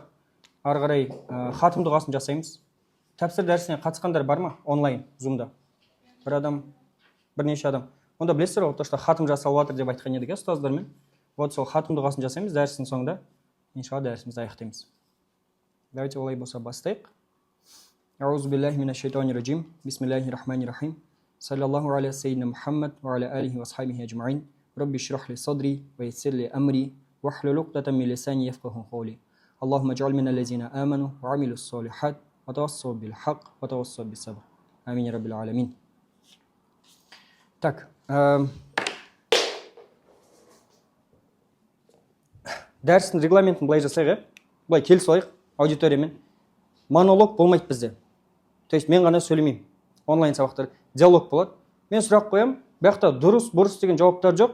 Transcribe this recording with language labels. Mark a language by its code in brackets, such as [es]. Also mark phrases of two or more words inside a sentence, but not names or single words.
[kk] Ары қарай хатым дұғасын жасаймыз. Тәпсір дәрісіне қатысқандар бар ма? Онлайн, зумда. Бір адам, бірнеше адам. Онда білесіздер ғой, [ru] то, что [kk] хатым жасалып жатыр деп айтқан едік, ұстаздармен. Вот сол хатым дұғасын жасаймыз, дәрістің соңында. Иншалла, дәрісімізді аяқтаймыз. Давайте олай болса бастайық. [ar] أعوذ بالله من الشيطان الرجيم. بسم الله الرحمن الرحيم. صلى الله على سيدنا محمد وعلى آله وأصحابه أجمعين. رب اشرح لي صدري ويسر لي أمري واحلل عقدة من لساني يفقهوا قولي. اللهم اجعل من الذين آمنوا وعملوا الصالحات وتواصوا بالحق وتواصوا بالصبر. آمين يا رب العالمين. [kk] Так, дәрістің регламентін былай жасайық, былай келісіп алайық аудиториямен. Монолог болмайды бізде. [ru] То есть [kk] мен ғана сөйлемеймін. Онлайн сабақтар диалог болады. Мен сұрақ қоям, бақта дұрыс, бұрыс деген жауаптар жоқ.